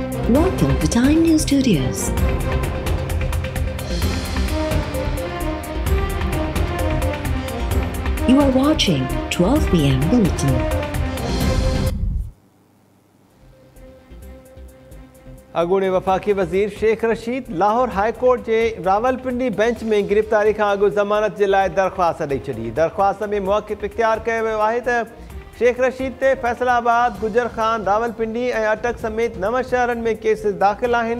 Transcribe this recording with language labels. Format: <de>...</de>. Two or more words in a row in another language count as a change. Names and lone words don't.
<en>Welcome to Time News Studios. You are watching 12 p.m. Bulletin.</en> <sd>अॻूणे वफ़ाक़ी वज़ीर शेख रशीद लाहौर हाई कोर्ट जे रावलपिंडी बेंच में गिरफ़्तारी खां अॻु ज़मानत जे लाइ दरख़्वास्त ॾेई छॾी। दरख़्वास्त में मुवक़्क़िफ़ इख़्तियार कयो वियो आहे त शेख रशीद ते फैसलाबाद, गुजर खान, रावलपिंडी ऐं अटक समेत 9 शहरनि में केसिस दाख़िल आहिनि।</sd>